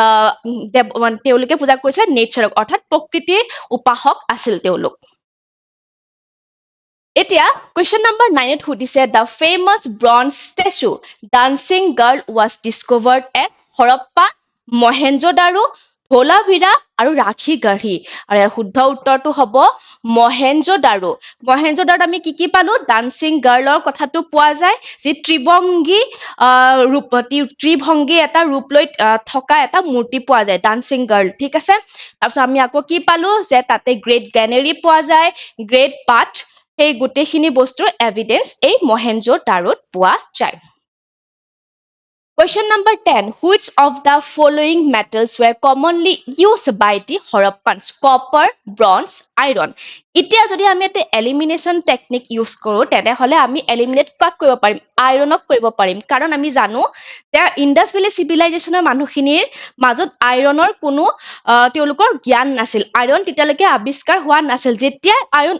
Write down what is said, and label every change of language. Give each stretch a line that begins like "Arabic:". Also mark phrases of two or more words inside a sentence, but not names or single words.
Assamese: নেচাৰক অৰ্থাৎ প্ৰকৃতিৰ উপাসক আছিল তেওঁলোক এতিয়া
English: question number 9
Assamese: ত সুধিছে
English: the famous bronze statue dancing girl was discovered at Harappa Mohenjo-daro Dholavira
Assamese: আৰু ৰাখীগঢ়ি আৰু ইয়াৰ শুদ্ধ উত্তৰটো হ'ব মহেঞ্জো-দাৰো মহেঞ্জো-দাৰোত আমি কি পালো
English: dancing girl's
Assamese: কথাটো পোৱা যায় যি ত্ৰিভংগী এটা ৰূপ লৈ থকা এটা মূৰ্তি পোৱা যায়
English: dancing girl
Assamese: ঠিক আছে তাৰপিছত আমি আকৌ কি পালো যে তাতে
English: great granary
Assamese: পোৱা যায়
English: great bath
Assamese: সেই গোটেইখিনি বস্তুৰ এভিডেন্স এই মহেঞ্জো-দাৰোত পোৱা যায়
English: Question number 10. Which of the following metals were commonly used by the Harappans? Copper, bronze, iron.
Assamese: এতিয়া যদি আমি এটা
English: elimination technique use
Assamese: কৰো তেনেহলে আমি এলিমিনেট কাক কৰিব পাৰিম আইৰণক কৰিব পাৰিম কাৰণ আমি জানো যে
English: Indus Valley Civilization's
Assamese: মানুহখিনিৰ মাজত আইৰণৰ কোনো তেওঁলোকৰ জ্ঞান নাছিল আইৰণ তেতিয়ালৈকে আৱিষ্কাৰ হোৱা নাছিল যেতিয়া আইৰণ